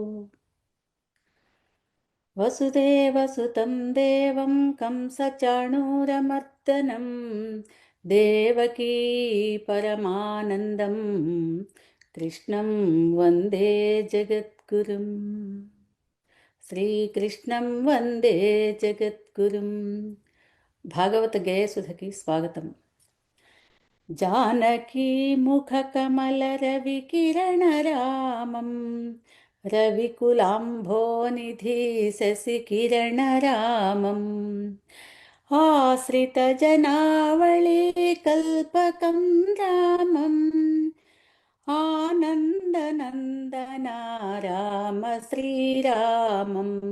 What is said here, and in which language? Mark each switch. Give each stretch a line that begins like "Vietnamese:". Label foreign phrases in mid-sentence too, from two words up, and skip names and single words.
Sanskrit: वसुदेवसुतं देवं कंसचाणूरमर्दनं देवकी परमानन्दं कृष्णं वन्दे जगद्गुरुम्। శ్రీకృష్ణం వందే జగద్గురుం.
Telugu: భాగవత గేయసుధకి స్వాగతం.
Sanskrit: జానకీ ముఖకమల రవికిరణరామం రవికులాంభోనిధి శశికిరణరామం ఆశ్రితజనావళి కల్పకం రామం ఆనందనందనా రామ శ్రీరామం.